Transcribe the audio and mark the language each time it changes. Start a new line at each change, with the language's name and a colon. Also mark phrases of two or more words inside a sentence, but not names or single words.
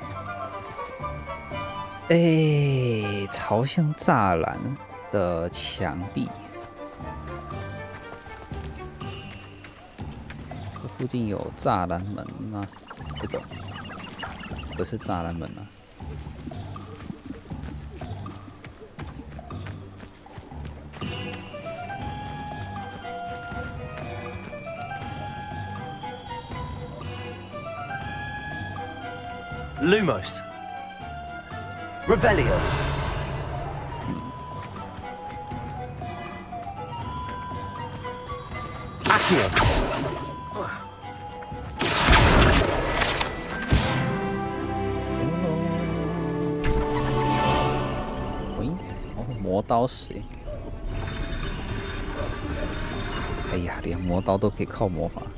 Chinese: 朝向栅栏的墙壁，这附近有栅栏门吗？这个不是栅栏门啊。 Lumos. Revelio. Accio. 磨刀石。哎呀，连磨刀都可以靠魔法。